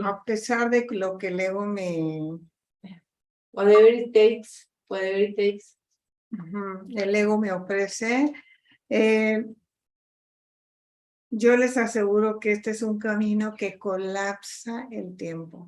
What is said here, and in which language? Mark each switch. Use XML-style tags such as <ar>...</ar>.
<es>a pesar de lo que el ego me...</es> <en>Whatever it takes, whatever it takes.</en> <es>el ego me ofrece. Yo les aseguro que este es un camino que colapsa el tiempo.</es>